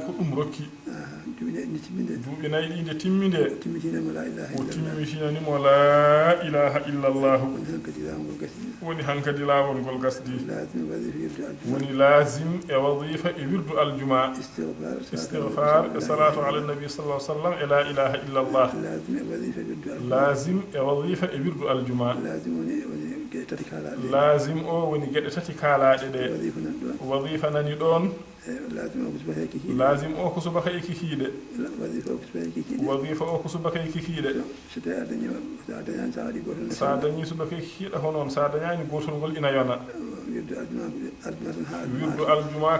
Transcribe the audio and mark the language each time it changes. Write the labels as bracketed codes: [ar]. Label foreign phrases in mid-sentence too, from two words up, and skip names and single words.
[ff] ko dum rokki duubi nay inde timminde o timmitinani mo [ar] لا إله إلا الله [ff] woni hankadi lawol gol gasdi woni lazim e wazifa e [ar] ورد الجمعة [ff] istighfar e [ar] صلاة على النبي صلى الله عليه وسلم [ff] e [ar] لا إله إلا الله [ff] lazim e wazifa e [ar] ورد الجمعة [ff] lazim o woni gede tati kalaade de wazifa nani don lazim o ko subaka e kikiide wazifa o ko subaka e kikiide sa dañi subaka e kikiida honon sa dañani gotol gol ina yona [ar] ورد الجمعة